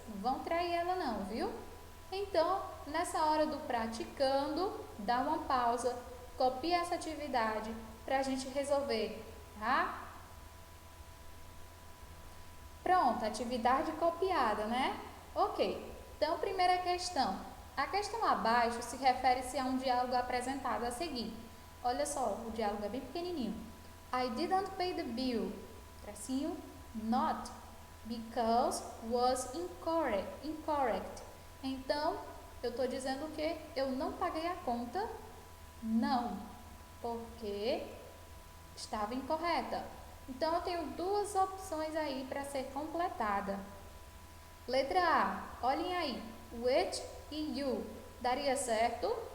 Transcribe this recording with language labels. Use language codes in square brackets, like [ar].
[pt] Não vão trair ela não, viu? Então, nessa hora do praticando, dá uma pausa, copia essa atividade para a gente resolver, tá? Pronto, atividade copiada, né? Ok. Então, primeira questão. A questão abaixo se refere-se a um diálogo apresentado a seguir. Olha só, o diálogo é bem pequenininho. [en] I didn't pay the bill. [pt] Tracinho, [en] not, because was incorrect. [pt] Então, eu estou dizendo que eu não paguei a conta, não, porque estava incorreta. Então, eu tenho duas opções aí para ser completada. Letra A, olhem aí, [en] which [pt] e you, daria certo?